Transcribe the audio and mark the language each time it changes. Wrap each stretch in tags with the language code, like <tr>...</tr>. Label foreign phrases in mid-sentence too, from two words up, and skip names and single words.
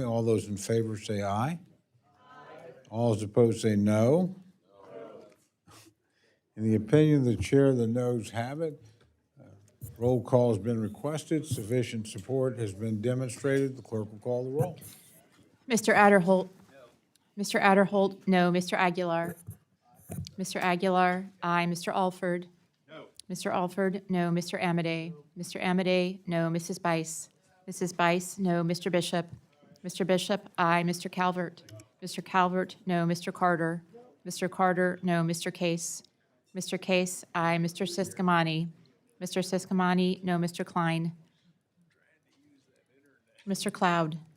<en>All those in favor say aye. All those opposed say no. In the opinion of the chair, the noes have it. Roll call has been requested. Sufficient support has been demonstrated. The clerk will call the roll. Mr. Adderholt? Mr. Adderholt, no. Mr. Aguilar? Mr. Aguilar, aye. Mr. Alford? No. Mr. Alford, no. Mr. Amadei? Mr. Amadei, no. Mrs. Bice? Mrs. Bice, no. Mr. Bishop? Mr. Bishop, aye. Mr. Calvert? Mr. Calvert, no. Mr. Carter? Mr. Carter, no. Mr. Case? Mr. Case, aye. Mr. Siscomani? Mr. Siscomani, no. Mr. Klein? Mr. Cloud?</en>